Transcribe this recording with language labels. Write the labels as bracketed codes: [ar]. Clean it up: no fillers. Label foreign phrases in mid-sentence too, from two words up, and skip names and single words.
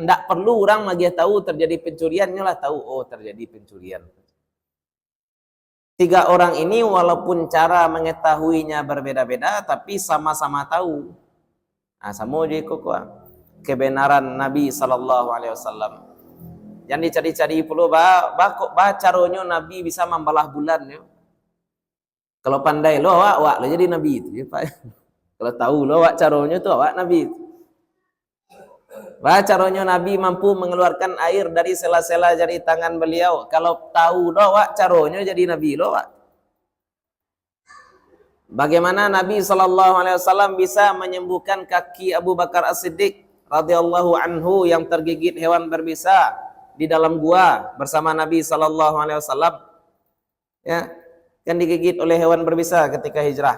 [id] Tidak perlu orang lagi tahu terjadi pencuriannya lah tahu, oh terjadi pencurian. 3 orang ini walaupun cara mengetahuinya berbeda-beda, tapi sama-sama tahu. Nah, sama je kok kebenaran Nabi SAW. [min] Yang dicari-cari pula kok caronyo Nabi bisa membalah bulan yo. Kalau pandai lo awak lo jadi nabi itu ya, Pak. Kalau tahu lo awak caronyo tu awak nabi. [id] Caronyo Nabi mampu mengeluarkan air dari sela-sela jari tangan beliau. [min] Kalau tahu lo awak caronyo jadi nabi lo awak. [id] Bagaimana Nabi SAW bisa menyembuhkan kaki Abu Bakar As-Siddiq [ar] radhiyallahu anhu [id] yang tergigit hewan berbisa di dalam gua bersama Nabi SAW, ya, kan digigit oleh hewan berbisa ketika hijrah.